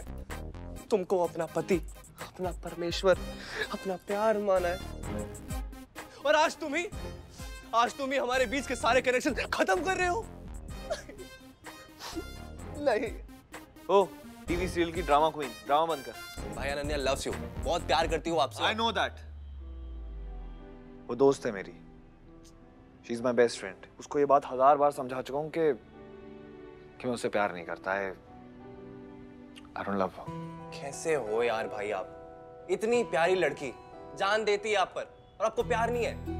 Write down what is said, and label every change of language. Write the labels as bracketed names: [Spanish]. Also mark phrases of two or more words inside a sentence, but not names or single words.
[Hindi] तुमको अपना पति, अपना परमेश्वर, अपना प्यार माना है। और आज तुम ही हमारे बीच के सारे कनेक्शन खत्म कर रहे हो। नहीं। ओ [English] TV serial [Hindi] की [English] drama queen, [Hindi] ड्रामा बंद कर। भाई अनन्या [English] loves you, [Hindi] बहुत प्यार करती हूँ आपसे। [English] I know that। [Hindi] वो दोस्त है मेरी, [English] She is my best friend. [Hindi] उसको ये बात 1000 बार समझा चुका हूँ कि मैं उससे प्यार नहीं करता है। [English] I don't love her। [Hindi] कैसे हो यार भाई आप? इतनी प्यारी लड़की जान देती है आप पर और आपको प्यार नहीं है।